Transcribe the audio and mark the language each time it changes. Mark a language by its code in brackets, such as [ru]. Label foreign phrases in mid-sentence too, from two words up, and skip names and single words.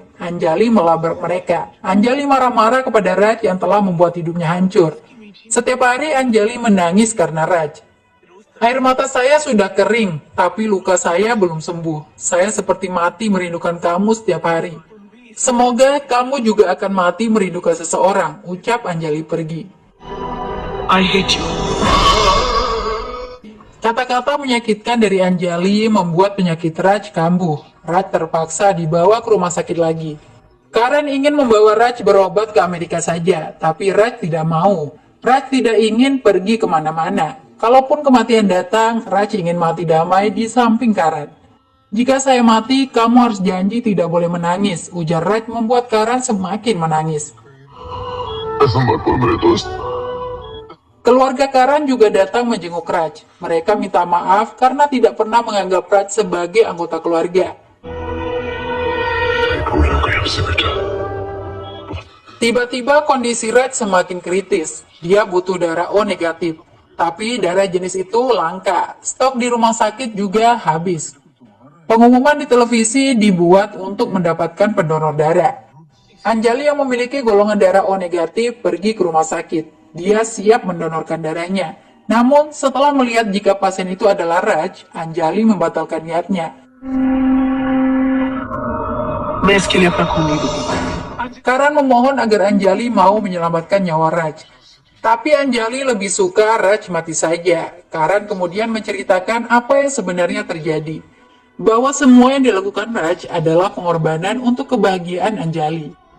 [id] Anjali melabrak mereka. Anjali marah-marah kepada Raj yang telah membuat hidupnya hancur. Setiap hari Anjali menangis karena Raj. Air mata saya sudah kering, tapi luka saya belum sembuh. Saya seperti mati merindukan kamu setiap hari. Semoga kamu juga akan mati merindukan seseorang, ucap Anjali pergi. [en] I hate you. [id] Kata-kata menyakitkan dari Anjali membuat penyakit Raj kambuh. Raj terpaksa dibawa ke rumah sakit lagi. Karen ingin membawa Raj berobat ke Amerika saja, tapi Raj tidak mau. Raj tidak ingin pergi kemana-mana. Kalaupun kematian datang, Raj ingin mati damai di samping Karen. Jika saya mati, kamu harus janji tidak boleh menangis, ujar Raj membuat Karen semakin menangis. [hi] ऐसा मत बोल मेरे दोस्त [id] Keluarga Karen juga datang menjenguk Raj. Mereka minta maaf karena tidak pernah menganggap Raj sebagai anggota keluarga. [hi] पूरा कर हमसे बेटा [id] Tiba-tiba kondisi Raj semakin kritis. Dia butuh darah O negatif. Tapi darah jenis itu langka. Stok di rumah sakit juga habis. Pengumuman di televisi dibuat untuk mendapatkan pendonor darah. Anjali yang memiliki golongan darah O negatif pergi ke rumah sakit. Dia siap mendonorkan darahnya. Namun setelah melihat jika pasien itu adalah Raj, Anjali membatalkan niatnya. [hi] मैं इसके लिए अपना खून नहीं दूंगा. [id] Karen memohon agar Anjali mau menyelamatkan nyawa Raj. Tapi Anjali lebih suka Raj mati saja. Karen kemudian menceritakan apa yang sebenarnya terjadi. Bahwa semua yang dilakukan Raj adalah pengorbanan untuk kebahagiaan Anjali.